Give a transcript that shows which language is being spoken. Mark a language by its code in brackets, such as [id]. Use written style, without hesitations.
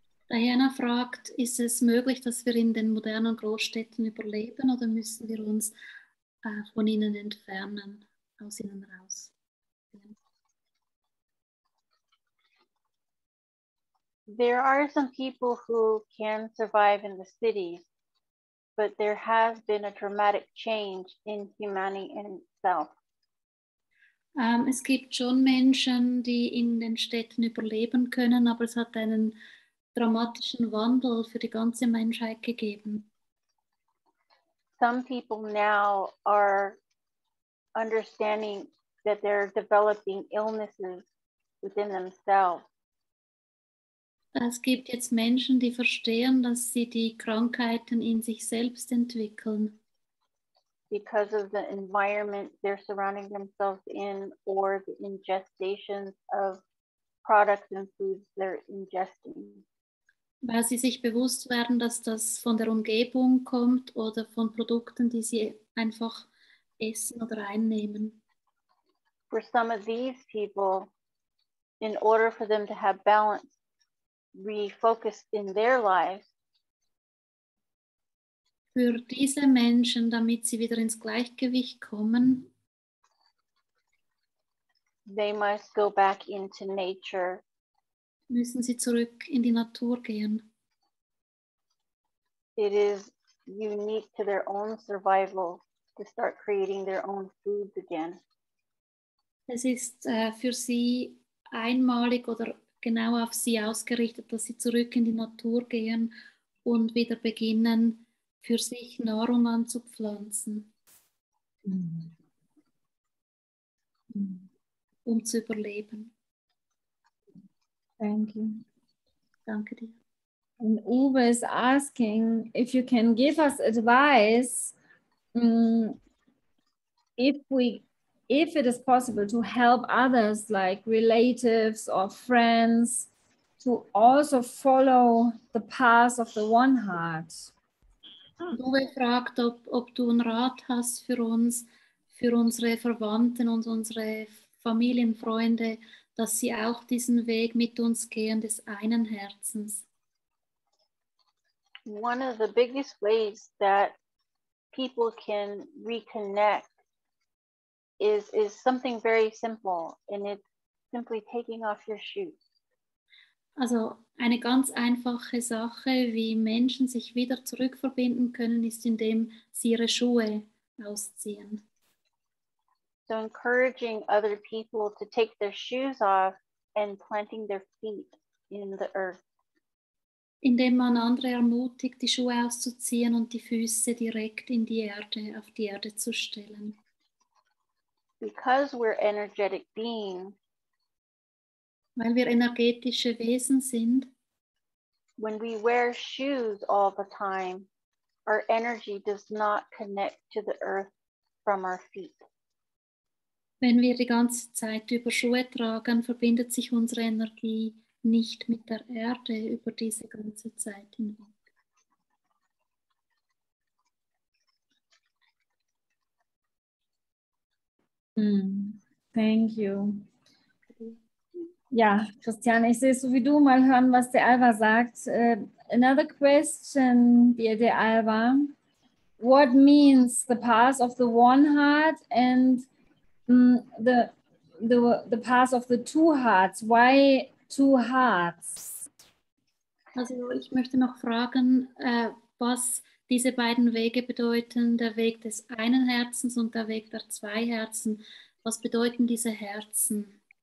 [de] Diana fragt, ist es möglich, dass wir in den modernen Großstädten überleben oder müssen wir uns von ihnen entfernen, aus ihnen raus? [en] There are some people who can survive in the cities, but there has been a dramatic change in humanity in itself. [de] Es gibt schon Menschen, die in den Städten überleben können, aber es hat einen dramatischen Wandel für die ganze Menschheit gegeben. [en] Some people now are understanding that they're developing illnesses within themselves. [de] Es gibt jetzt Menschen, die verstehen, dass sie die Krankheiten in sich selbst entwickeln. [en] Because of the environment they're surrounding themselves in or the ingestations of products and foods they're ingesting. [de] Weil sie sich bewusst werden, dass das von der Umgebung kommt oder von Produkten, die sie einfach essen oder einnehmen. [en] For some of these people, in order for them to have balance refocused in their lives, [de] für diese Menschen, damit sie wieder ins Gleichgewicht kommen, [en] they must go back into nature. [de] Müssen sie zurück in die Natur gehen. [en] It is unique to their own survival to start creating their own foods again. [de] Es ist für sie einmalig oder genau auf sie ausgerichtet, dass sie zurück in die Natur gehen und wieder beginnen, für sich Nahrung anzupflanzen, um zu überleben. [en] Thank you. [de] Danke dir. [en] And Uwe is asking if you can give us advice if we if it is possible, to help others like relatives or friends to also follow the path of the one heart. [de] Uwe fragt, ob du einen Rat hast für uns, für unsere Verwandten und unsere Familienfreunde, dass sie auch diesen Weg mit uns gehen des einen Herzens. [en] One of the biggest ways that people can reconnect is something very simple, and it's simply taking off your shoes. [de] Also eine ganz einfache Sache, wie Menschen sich wieder zurückverbinden können, ist, indem sie ihre Schuhe ausziehen. [en] So encouraging other people to take their shoes off and planting their feet in the earth. [de] Indem man andere ermutigt, die Schuhe auszuziehen und die Füße direkt in die Erde, auf die Erde zu stellen. [en] Because we're energetic beings, [de] Weil wir energetische Wesen sind, [en] when we wear shoes all the time, our energy does not connect to the earth from our feet. [de] wenn wir die ganze Zeit über Schuhe tragen, verbindet sich unsere Energie nicht mit der Erde über diese ganze Zeit hinweg. [en] Thank you. [de] Ja, Christiane, ich sehe es so wie du, mal hören, was DeAlva sagt. [en] Another question, dear DeAlva. What means the path of the one heart and the path of the two hearts? Why two hearts? [de] Also ich möchte noch fragen, was diese beiden Wege bedeuten, der Weg des einen Herzens und der Weg der zwei Herzen. Was bedeuten diese Herzen?